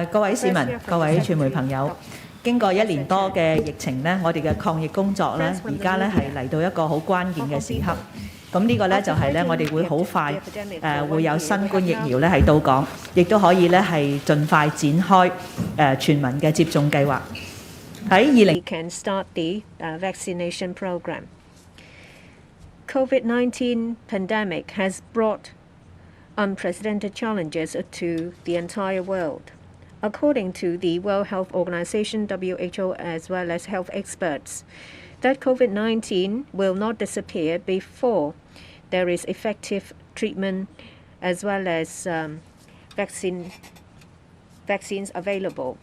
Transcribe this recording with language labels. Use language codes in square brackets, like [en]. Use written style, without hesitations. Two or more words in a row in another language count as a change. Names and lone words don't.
[yue] 各位市民、各位傳媒朋友。經過1年多嘅疫情呢，我哋嘅抗疫工作呢，而家呢係嚟到一個好關鍵嘅時刻。咁呢個呢，就係呢，我哋會好快會有新冠疫苗呢係到港，亦都可以呢係盡快展開全民嘅接種計劃。喺 [en] We can start the vaccination program. COVID-19 pandemic has brought unprecedented challenges to the entire world. According to the World Health Organization, WHO, as well as health experts, that COVID-19 will not disappear before there is effective treatment as well as vaccines available.